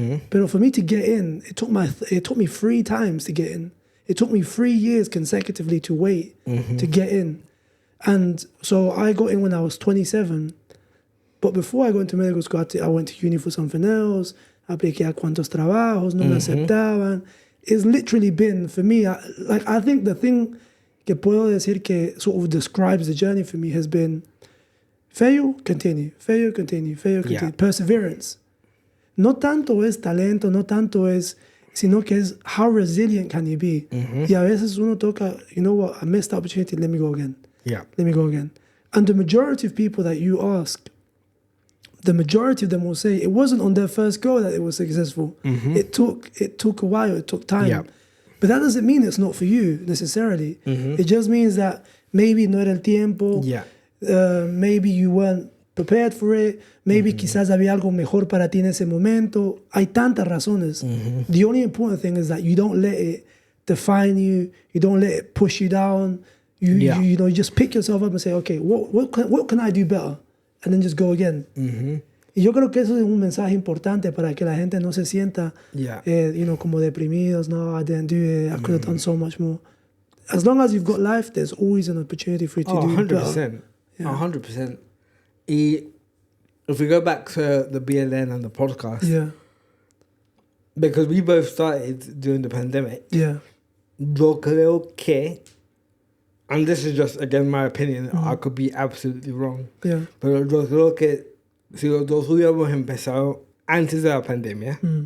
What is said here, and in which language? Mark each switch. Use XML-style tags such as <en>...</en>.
<es>Pero</es> <en>for me to get in, it took me 3 times to get in. It took me 3 years consecutively to wait to get in. And so I got in when I was 27. But before I got into medical school, I went to uni for something else.</en> <es>Apliqué a cuantos trabajos, no me aceptaban.</es> <en>It's literally been, for me, I think the thing</en> <es>que puedo decir que</es> <en>sort of describes the journey for me has been fail, continue. Perseverance.</en> <es>No tanto es talento, no tanto es, sino que es</es> <en>how resilient can you be.</en> <es>Y a veces uno toca,</es> <en>you know what, I missed the opportunity, let me go again. Let me go again. And the majority of people that you ask, the majority of them will say it wasn't on their first go that it was successful. It took a while, it took time. But that doesn't mean it's not for you necessarily. It just means that maybe</en> <es>no era el tiempo.</es> <en>Maybe you weren't prepared for it. Maybe</en> <es>quizás había algo mejor para ti en ese momento. Hay tantas razones.</es> <en>The only important thing is that you don't let it define you. You don't let it push you down. You know, you just pick yourself up and say, okay, what can I do better? And then just go again.</en> <es>Y yo creo que eso es un mensaje importante para que la gente no se sienta,</es> <en>you know,</en> <es>como deprimidos.</es> <en>No, I didn't do it. I could have done so much more. As long as you've got life, there's always an opportunity for you to do 100%. better. 100%. If we go back to the BLN and the podcast, because we both started during the pandemic,</en> <es>yo creo que,</es> <en>and this is just, again, my opinion, I could be absolutely wrong,</en> <es>pero yo creo que si los dos hubiéramos empezado antes de la pandemia,</es>